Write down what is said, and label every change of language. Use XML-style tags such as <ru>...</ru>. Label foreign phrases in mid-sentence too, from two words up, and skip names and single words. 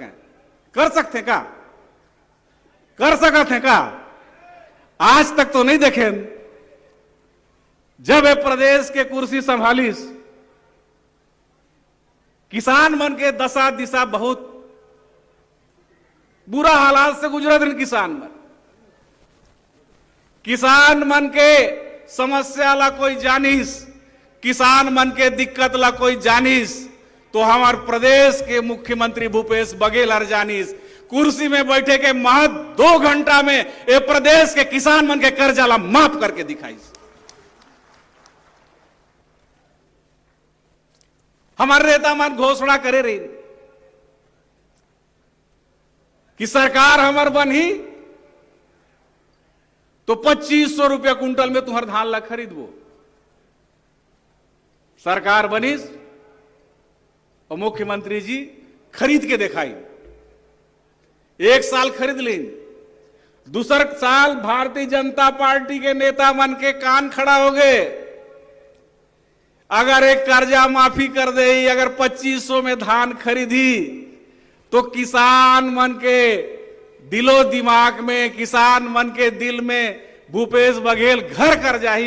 <hne>कर सकते का? कर सकते हैं का? आज तक तो नहीं देखे। जब ये प्रदेश के कुर्सी संभालीस, किसान मन के दशा दिशा बहुत बुरा हालात से गुजरत हैं। किसान मन के समस्या ला कोई जानिस, किसान मन के दिक्कत ला कोई जानिस, तो हमारे प्रदेश के मुख्यमंत्री भूपेश बघेल हर जानिस। कुर्सी में बैठे के महज 2 घंटा में ये प्रदेश के किसान मन के कर्जा ला माफ करके दिखाइस। हमारे नेता मन घोषणा करे रही कि सरकार हमार बनी तो 2500 रुपया कुंटल में तुम्हार धान ला खरीदबो। सरकार बनीस और मुख्यमंत्री जी खरीद के दिखाई। 1 साल खरीद ली, दूसरा साल भारतीय जनता पार्टी के नेता मन के कान खड़ा हो गए। अगर एक कर्जा माफी कर दे, अगर 2500 में धान खरीदी, तो किसान मन के दिलो दिमाग में, किसान मन के दिल में भूपेश बघेल घर कर जाही।</hne>